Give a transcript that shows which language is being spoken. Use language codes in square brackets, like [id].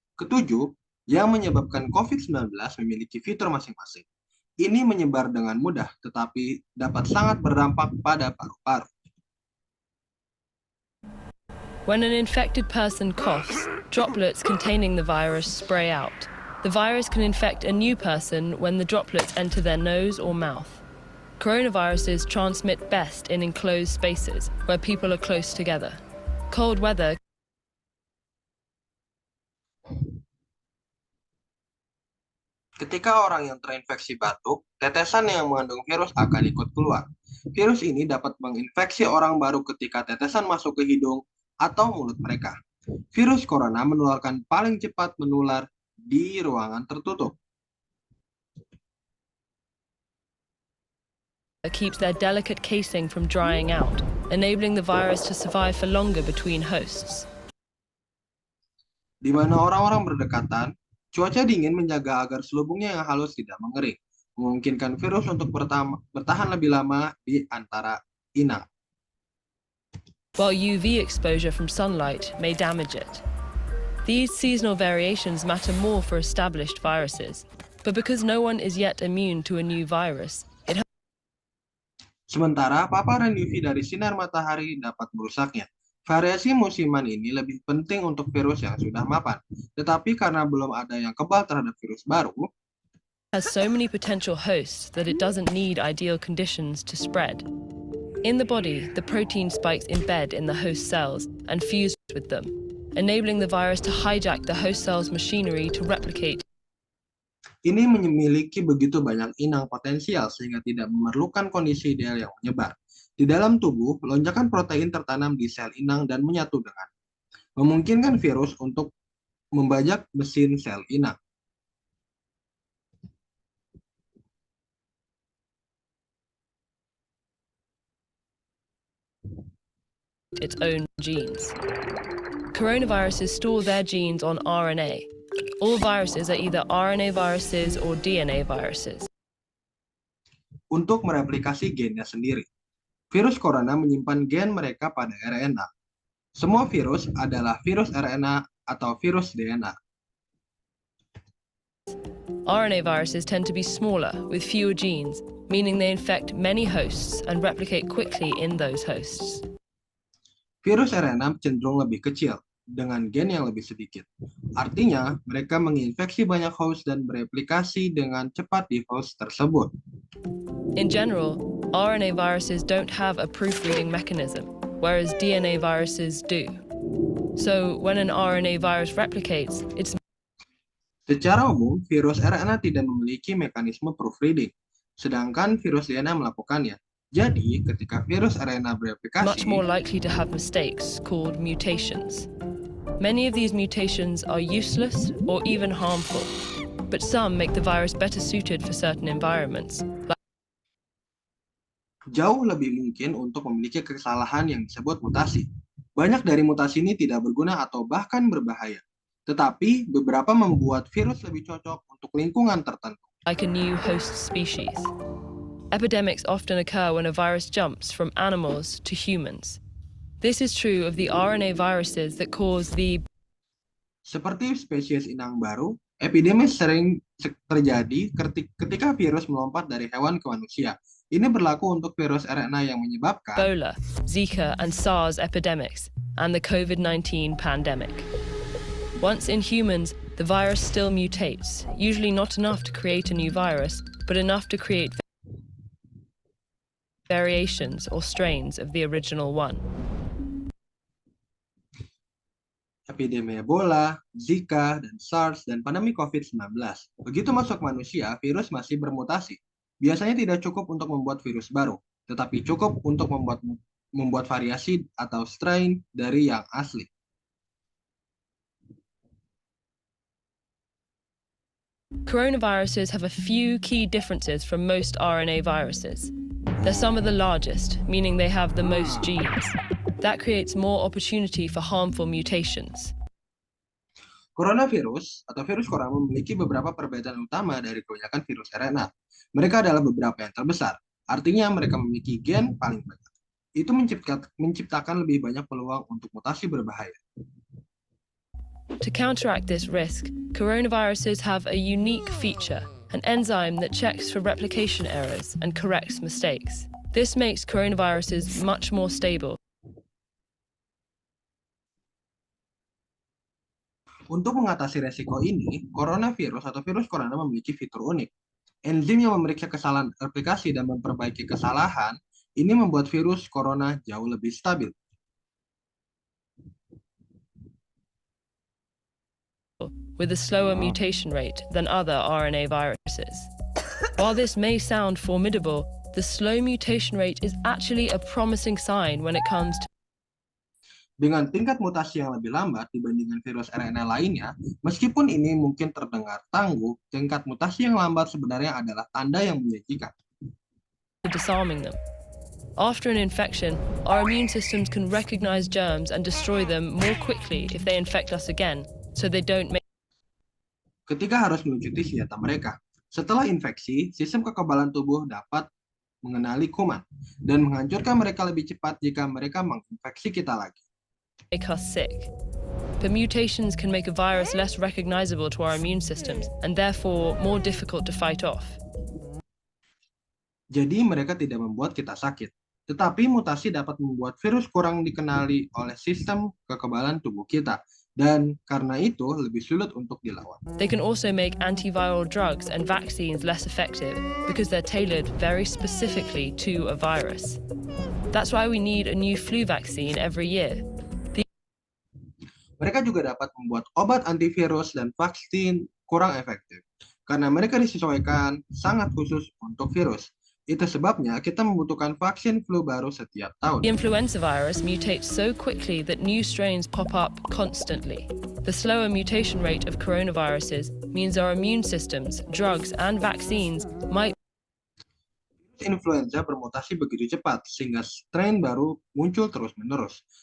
[id] Ketujuh, yang menyebabkan COVID-19 memiliki fitur masing-masing. Ini menyebar dengan mudah, tetapi dapat sangat berdampak pada paru-paru. [en] When an infected person coughs, droplets containing the virus spray out. The virus can infect a new person when the droplets enter their nose or mouth. Coronaviruses transmit best in enclosed spaces where people are close together. Cold weather. [id] Ketika orang yang terinfeksi batuk, tetesan yang mengandung virus akan ikut keluar. Virus ini dapat menginfeksi orang baru ketika tetesan masuk ke hidung atau mulut mereka. Virus corona menularkan paling cepat menular di ruangan tertutup. [en] Keeps their delicate casing from drying out, enabling the virus to survive for longer between hosts. [id] Di mana orang-orang berdekatan, cuaca dingin menjaga agar selubungnya yang halus tidak mengering, memungkinkan virus untuk bertahan lebih lama di antara inang. [en] While UV exposure from sunlight may damage it. These seasonal variations matter more for established viruses, but because no one is yet immune to a new virus, [id] Sementara paparan UV dari sinar matahari dapat merusaknya. Variasi musiman ini lebih penting untuk virus yang sudah mapan. Tetapi karena belum ada yang kebal terhadap virus baru, [en] has so many potential hosts that it doesn't need ideal conditions to spread. In the body, the protein spikes embed in the host cells and fuse with them, enabling the virus to hijack the host cell's machinery to replicate. [id] Ini memiliki begitu banyak inang potensial sehingga tidak memerlukan kondisi ideal yang menyebar. Di dalam tubuh, lonjakan protein tertanam di sel inang dan menyatu dengan, memungkinkan virus untuk membajak mesin sel inang. [en] Its own genes. Coronaviruses store their genes on RNA. All viruses are either RNA viruses or DNA viruses. [id] Untuk mereplikasi gennya sendiri, virus corona menyimpan gen mereka pada RNA. Semua virus adalah virus RNA atau virus DNA. [en] RNA viruses tend to be smaller with fewer genes, meaning they infect many hosts and replicate quickly in those hosts. [id] Virus RNA cenderung lebih kecil, dengan gen yang lebih sedikit. Artinya, mereka menginfeksi banyak host dan bereplikasi dengan cepat di host tersebut. [en] In general, RNA viruses don't have a proofreading mechanism, whereas DNA viruses do. So, when an RNA virus replicates, it's [id] Secara umum, virus RNA tidak memiliki mekanisme proofreading, sedangkan virus DNA melakukannya. Jadi, ketika virus RNA bereplikasi, [en] much more likely to have mistakes called mutations. Many of these mutations are useless or even harmful, but some make the virus better suited for certain environments. [id] Jauh lebih mungkin untuk memiliki kesalahan yang disebut mutasi. Banyak dari mutasi ini tidak berguna atau bahkan berbahaya. Tetapi, beberapa membuat virus lebih cocok untuk lingkungan tertentu. [en] Like a new host species. Epidemics often occur when a virus jumps from animals to humans. This is true of the RNA viruses that cause the... [id] Seperti spesies inang baru, epidemi sering terjadi ketika virus melompat dari hewan ke manusia. Ini berlaku untuk virus RNA yang menyebabkan [en] Ebola, Zika, and SARS epidemics, and the COVID-19 pandemic. Once in humans, the virus still mutates, usually not enough to create a new virus, but enough to create variations or strains of the original one. [id] epidemi Ebola, Zika, dan SARS, dan pandemi COVID-19. Begitu masuk manusia, virus masih bermutasi. Biasanya tidak cukup untuk membuat virus baru, tetapi cukup untuk membuat variasi atau strain dari yang asli. [en] Coronaviruses have a few key differences from most RNA viruses. They're some of the largest, meaning they have the most genes. That creates more opportunity for harmful mutations. [id] Coronavirus atau virus corona memiliki beberapa perbedaan utama dari kebanyakan virus RNA. Mereka adalah beberapa yang terbesar, artinya mereka memiliki gen paling banyak. Itu menciptakan lebih banyak peluang untuk mutasi berbahaya. [en] To counteract this risk, coronaviruses have a unique feature, an enzyme that checks for replication errors and corrects mistakes. This makes coronaviruses much more stable. [id] Untuk mengatasi resiko ini, coronavirus atau virus corona memiliki fitur unik. Enzim yang memeriksa kesalahan replikasi dan memperbaiki kesalahan, ini membuat virus corona jauh lebih stabil. [en] With a slower mutation rate than other RNA viruses. While this may sound formidable, the slow mutation rate is actually a promising sign when it comes to [id] Dengan tingkat mutasi yang lebih lambat dibandingkan virus RNA lainnya, meskipun ini mungkin terdengar tangguh, tingkat mutasi yang lambat sebenarnya adalah tanda yang menjanjikan. [en] disarming them. After an infection, our immune systems can recognize germs and destroy them more quickly if they infect us again, so they don't make [id] Ketika harus melucuti senjata mereka. Setelah infeksi, sistem kekebalan tubuh dapat mengenali kuman dan menghancurkan mereka lebih cepat jika mereka menginfeksi kita lagi. [en] us sick. But mutations can make a virus less recognizable to our immune systems and therefore more difficult to fight off. [id] Jadi mereka tidak membuat kita sakit. Tetapi mutasi dapat membuat virus kurang dikenali oleh sistem kekebalan tubuh kita. dan karena itu lebih sulit untuk dilawan. [en] They can also make antiviral drugs and vaccines less effective because they're tailored very specifically to a virus. That's why we need a new flu vaccine every year. [id] Mereka juga dapat membuat obat antivirus dan vaksin kurang efektif karena mereka disesuaikan sangat khusus untuk virus. Itu sebabnya kita membutuhkan vaksin flu baru setiap tahun. [en] The influenza virus mutates so quickly that new strains pop up constantly. The slower mutation rate of coronaviruses means our immune systems, drugs, and vaccines might [id] Influenza bermutasi begitu cepat sehingga strain baru muncul terus-menerus.